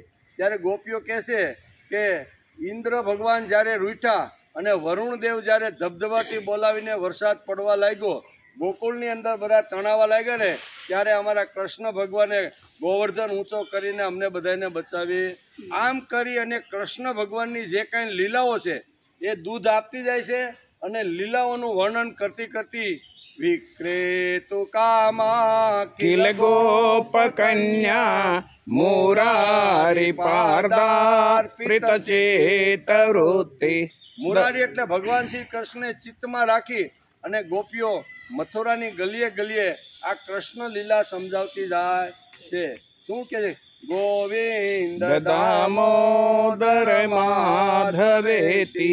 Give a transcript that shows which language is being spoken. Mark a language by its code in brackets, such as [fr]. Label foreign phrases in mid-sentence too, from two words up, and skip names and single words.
[gu] ત્યારે ગોપીઓ કહે છે કે ઇન્દ્ર ભગવાન જ્યારે રૂઠા અને વરુણદેવ જ્યારે ધબધબાટી બોલાવીને વરસાદ પડવા લાગ્યો, ગોકુળની અંદર બધા તણાવા લાગ્યા ને, ત્યારે અમારા કૃષ્ણ ભગવાને ગોવર્ધન ઊંચો કરીને અમને બધાને બચાવી। આમ કરી અને કૃષ્ણ ભગવાનની જે કાંઈ લીલાઓ છે એ દૂધ આપતી જાય છે અને લીલાઓનું વર્ણન કરતી કરતી [sa] વિક્રેતુ કામા किल गोप कन्या मुरारी पादार्पित चेतरुति। [gu] મુરારી એટલે ભગવાન શ્રી કૃષ્ણને ચિત્તમાં રાખી અને ગોપીઓ મથુરાની ગલીએ ગલીએ આ કૃષ્ણ લીલા સમજાવતી જાય છે। શું કે છે? ગોવિંદ [sa] દામોદર માધવેતિ।